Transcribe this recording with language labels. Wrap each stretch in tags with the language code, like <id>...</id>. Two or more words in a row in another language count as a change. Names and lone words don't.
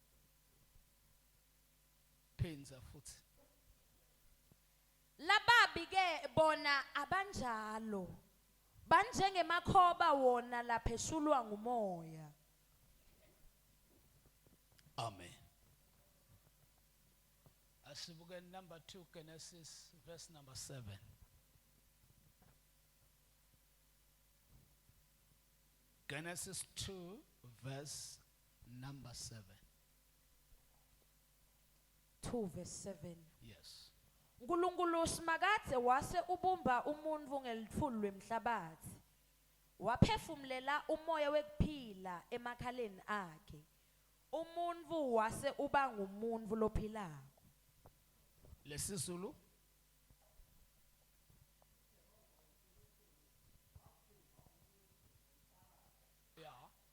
<ss>Phenza futhi. Lababike bona abanjalo banjengemakhoba wona lapheshulwa ngumoya. Amen.</ss> <en>Asibuke number 2 Genesis verse number 7. Genesis 2 verse number 7. 2 verse 7. Yes.</en> <ss>uNkulunkulu simakade wase ubumba umuntu ngelithulu lwemhlabathi. Waphefumlela umoya wekuphila emakhaleni akhe. Umuntu wase uba ngumuntu lophilako. Lesizulu. Yeah.</ss>